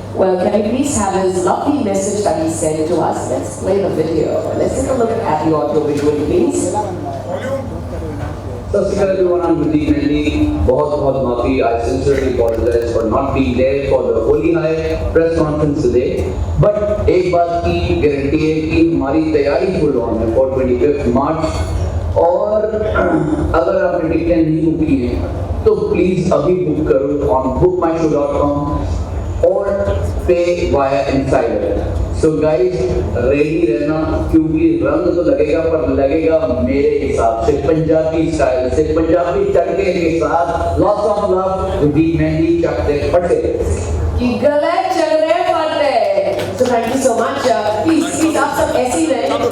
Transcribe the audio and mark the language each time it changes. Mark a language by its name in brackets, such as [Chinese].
[English] Well, can we please have his lovely message that he sent to us? Let's play the video. Let's take a look at the audio visual, please. So, everyone, I'm Gurdeep Mendy. [Hindi] बहुत माफी. [English] I sincerely apologize for not being there for the Holi High press conference today. But [Hindi] एक बात की guarantee है कि हमारी तैयारी full on है [English] for 25th March. [Hindi] और अगर आपने टिकटें नहीं बुक की हैं तो प्लीज अभी बुक करो [English] on bookmyshow.com [Hindi] और [English] pay via Insider. So guys, [Hindi] ready रहना, क्योंकि रंग तो लगेगा पर लगेगा मेरे हिसाब से पंजाबी स्टाइल से, पंजाबी तड़के के साथ। [English] Lots of love, Gurdeep Mendy, चकते फटे कि गले चगले फटे। So thank you so much. [Hindi] Please आप सब ऐसे ही रहें।